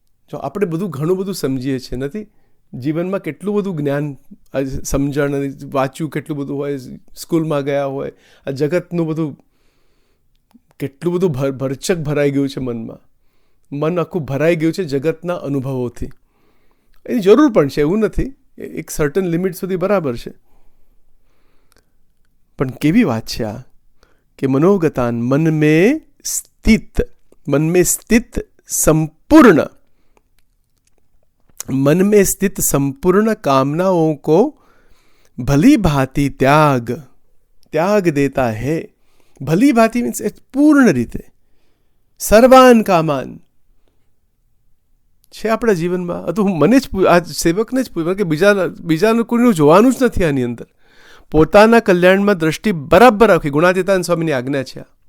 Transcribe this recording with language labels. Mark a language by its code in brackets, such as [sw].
[gu] જો આપણે ઘણું બધું સમજીએ છીએ, નથી જીવનમાં કેટલું બધું જ્ઞાન, સમજણ, વાંચ્યું કેટલું બધું હોય, સ્કૂલમાં ગયા હોય, આ જગતનું બધું કેટલું બધું ભરચક ભરાઈ ગયું છે મનમાં. મન આખું ભરાઈ ગયું છે જગતના અનુભવોથી. એની જરૂર પણ છે, એવું નથી, એક સર્ટન લિમિટ સુધી બરાબર છે. પણ કેવી વાત છે આ કે [hi] મનોગતાન મન में स्थित संपूर्ण मन में स्थित संपूर्ण कामनाओं को भली भांति त्याग देता है. [gu] भली भांति मीन्स પૂર્ણ રીતે સર્વાન કામાન છે આપણા જીવનમાં. તો હું મને જ આ સેવકને જ પૂછ્યું કે બીજાનું કોઈનું જોવાનું જ નથી આની અંદર. પોતાના કલ્યાણમાં દ્રષ્ટિ બરાબર રાખવી, ગુણાતીતાન સ્વામીની આજ્ઞા છે.